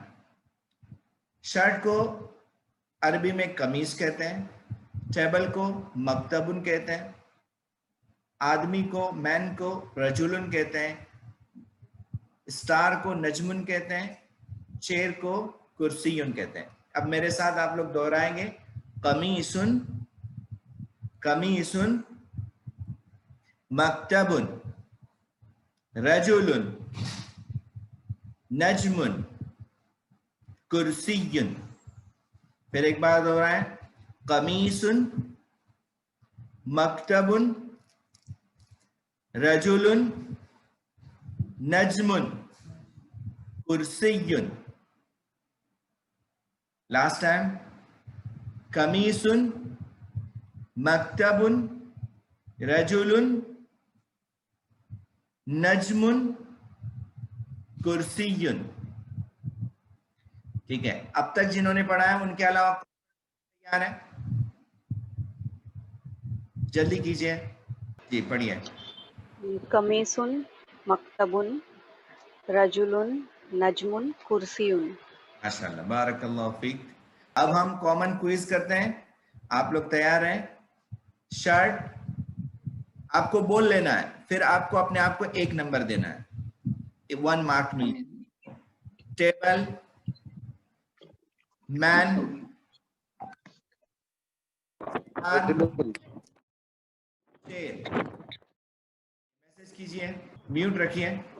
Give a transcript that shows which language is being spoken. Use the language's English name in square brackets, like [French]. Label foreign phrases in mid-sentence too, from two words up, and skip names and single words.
[Hindi] शर्ट को अरबी में कमीज कहते हैं, टेबल को मकतबुन कहते हैं, आदमी को, मैन को रजुलन कहते हैं, स्टार को नजमुन कहते हैं, चेयर को कुर्सियुन कहते हैं। अब मेरे साथ आप लोग दोहराएंगे, [Arabic] قميصٌ، قميصٌ، مكتبٌ، رجلٌ، نجمٌ، كرسيٌّ. [Hindi] फिर एक बार दोहराएं, [Arabic] قميصٌ، مكتبٌ، رجلٌ، نجمٌ، كرسيٌّ. [English] last time, [Arabic] قميصٌ، مكتبٌ، رجلٌ، نجمٌ، كرسيٌّ. [Hindi] ठीक है, अब तक जिन्होंने पढ़ा है उनके अलावा तैयार है? जल्दी कीजिए जी, पढ़िए। [Arabic] قميصٌ، مكتبٌ، رجلٌ، نجمٌ، كرسيٌّ. ما شاء الله، بارك الله فيك. [Hindi] अब हम कॉमन क्विज करते हैं, आप लोग तैयार हैं? शर्ट आपको बोल लेना है, फिर आपको अपने आप को 1 नंबर देना है, 1 मार्क मिल। टेबल, मैन, मैसेज कीजिए, म्यूट रखिए।